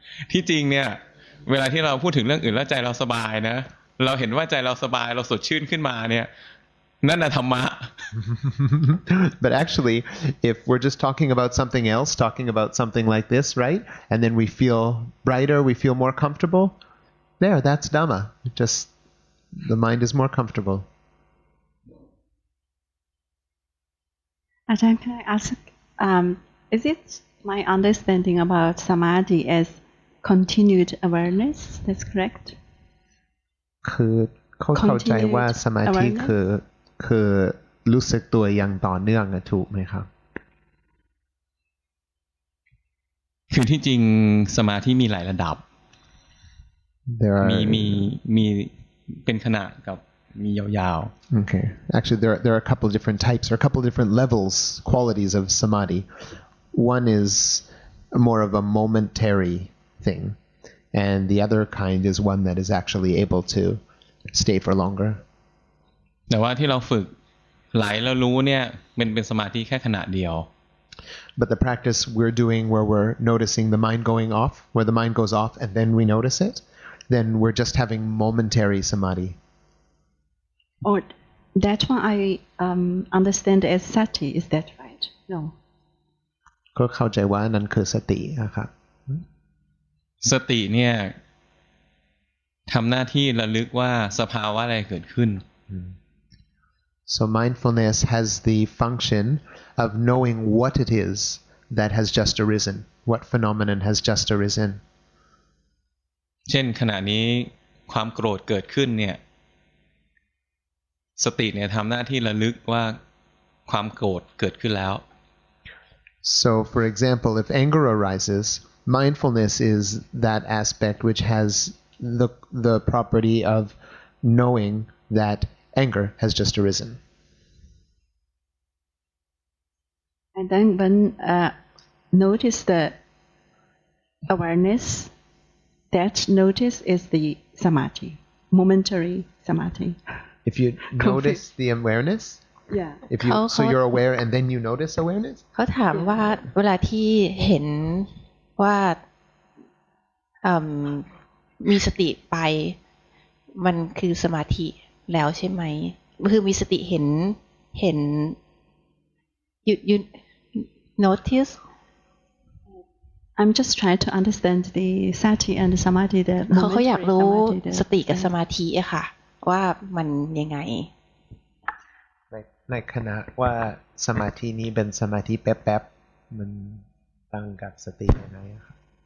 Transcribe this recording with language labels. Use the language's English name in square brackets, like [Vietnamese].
[Thai] ที่จริงเนี่ยเวลาที่เราพูดถึงเรื่องอื่นแล้วใจเราสบายนะเราเห็นว่าใจเราสบายเราสดชื่นขึ้นมาเนี่ยนั่นน่ะธรรมะ [English] But actually, if we're just talking about something else, talking about something like this, right? And then we feel brighter, we feel more comfortable. There, that's Dhamma. Just the mind is more comfortable. Ajahn, can I ask, is it my understanding about samadhi as continued awareness? That's correct? [Thai] คือเข้าใจว่าสมาธิคือรู้สึกตัวอย่างต่อเนื่องนะถูกไหมครับ คือที่จริงสมาธิมีหลายระดับ มีเป็นขณะกับมียาวๆ [English] Okay. Actually, there are a couple different types or a couple different levels, qualities of samadhi. One is more of a momentary thing, and the other kind is one that is actually able to stay for longer. [Thai] แต่ว่าที่เราฝึกไหลแล้วรู้เนี่ยเป็นสมาธิแค่ขณะเดียว [English] But the practice we're doing where we're noticing the mind going off, where the mind goes off and then we notice it, then we're just having momentary samadhi. Or that one I understand as sati, is that right? No. [Thai] ก็เข้าใจว่านั่นคือสตินะครับ สติเนี่ยทำหน้าที่ระลึกว่าสภาวะอะไรเกิดขึ้น [English] So mindfulness has the function of knowing what it is that has just arisen, what phenomenon has just arisen. [Thai] เช่นขณะนี้ความโกรธเกิดขึ้นเนี่ยสติเนี่ยทำหน้าที่ระลึกว่าความโกรธเกิดขึ้นแล้ว [English] So for example, if anger arises, mindfulness is that aspect which has the property of knowing that anger has just arisen. And then when notice the awareness, that notice is the samadhi, momentary samadhi. If you notice the awareness, Yeah. if you so you're aware and then you notice awareness. [Thai] เขาถามว่าเวลาที่เห็นว่ามีสติไปมันคือสมาธิแล้วใช่ไหมคือมีสติเห็น [English] you notice I'm just trying to understand the sati and the samadhi. [Thai] เขาอยากรู้สติกับสมาธิอะค่ะว่ามันยังไง ในขณะว่าสมาธินี้เป็นสมาธิแป๊บๆมันตั้งกับสติยังไงครับ